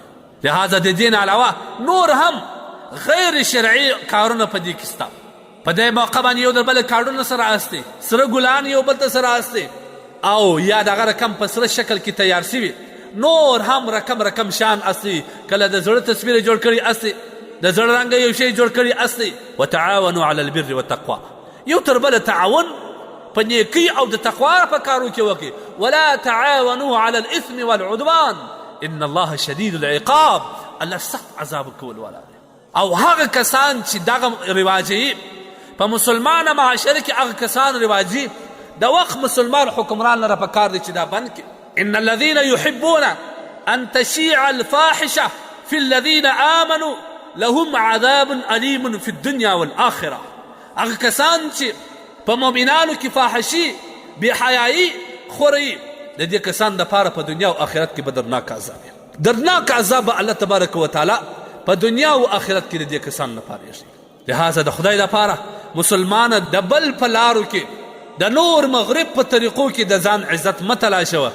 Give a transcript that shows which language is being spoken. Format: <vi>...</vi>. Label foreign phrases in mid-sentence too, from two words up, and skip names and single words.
<ps>لهذا د دې نه علاوه نور هم غیر شرعي کارونه په دې کې سته. په دې موقع باندې یو د بل کارډونه سره استي، سره ګلان یو بل ته سره استي، او یا دغه رقم په سره شکل کې تیار شوي، نور هم رقم شان استي، کله د زړه تصویر جوړ کړي استي، د زړه رنګه یو شی جوړ کړي استي.</ps> <ar>وتعاونوا على البر والتقوى.</ar> <ps>یو تر بله تعاون په نیکۍ او د تقوا په کارو کې وکړي.</ps> <ar>ولا تعاونوا على الاثم والعدوان ان الله شدید العقاب.</ar> <ps>الله سخت عذاب کول والا دی. او هغه کسان چې دغه رواجي په مسلمانه معاشره کې هغه کسان رواجي د وخت مسلمان حکمران لره پکار دی چې دا بند کړي.</ps> <ar>ان الذين يحبون ان تشيع الفاحشه في الذين امنوا لهم عذاب الیم في الدنيا والاخره.</ar> <ps>هغه کسان چې په مؤمنانو کې فاحشي بېحیایي خوري، د دې کسان دپاره په دنیا او آخرت کې به درناک عذاب وي. درناک عذاب به الله تبارک وتعالی په دنیا او آخرت کې د دې کسان لپاره ایږدي. لهذا د خدای لپاره مسلمانه د بل په لارو کې د نور مغرب په طریقو کې د ځان عزت مه تلاشوه.</ps>